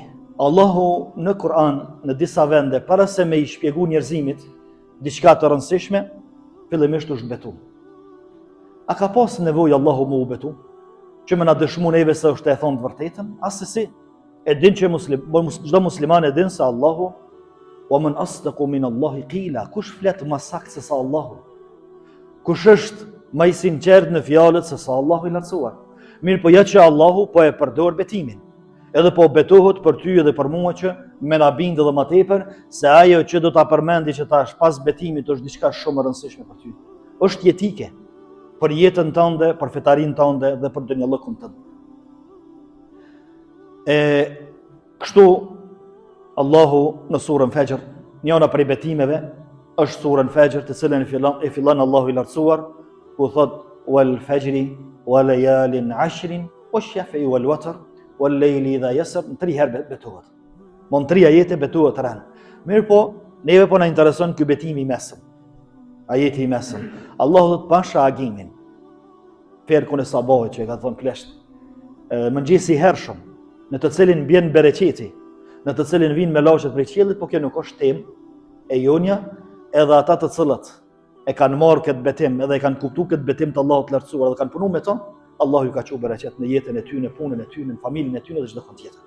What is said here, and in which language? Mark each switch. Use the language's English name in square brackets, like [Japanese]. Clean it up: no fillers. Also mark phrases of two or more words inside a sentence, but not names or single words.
[Albanian] Allahu në Kur'an, në disa vende, para se me I shpjegu njerëzimit diçka të rëndësishme, fillimisht është betu. A ka pas nevojë Allahu mu u betu? Që me na dëshmu neve se është e thonë të vërtetën? Asesi, e din që çdo musliman e din se Allahu, [Arabic] ومن أصدق من الله قيلا, [Albanian] kush flet më saktë se sa Allahu? Kush është më I sinqert në fjalët se sa Allahu I lartësuar? Mirë po ja që Allahu po e përdor betimin. Edhe po betohet për ty edhe për mua që me na bindë dhe më tepër se ajo që do ta përmendi që tash pas betimit është diçka shumë e rëndësishme për ty. Është jetike për jetën tënde, për fetarinë tënde dhe për dunjallëkun tënd. Kështu Allahu në surën Fajr, njëra prej betimeve është surën Fajr, të cilën e fillon Allahu I lartësuar, ku thot [Arabic] والفجر وليال عشر والشفع والوتر والليل إذا يسر, [Albanian] 3 herë betohet. Mon 3 ajete betohet rën. Mirë po, neve po na intereson ky betimi I mesëm. Ajeti I mesëm. Allahu thot pasha agimin. Ferkun e sabahit që e ka thonë klesht. Mëngjesi I hershëm, në të cilin bjen bereqeti, në të cilin vinë melashet prej qiellit, po kjo nuk është temë e jonja, edhe ata të cilët e kanë marrë këtë betim, edhe e kanë kuptuar këtë betim të Allahut të lartësuar dhe kanë punuar me to, Allahu ju ka çuar bereqet në jetën e tyre, në punën e tyre, në familjen e tyre dhe çdo gjë tjetër.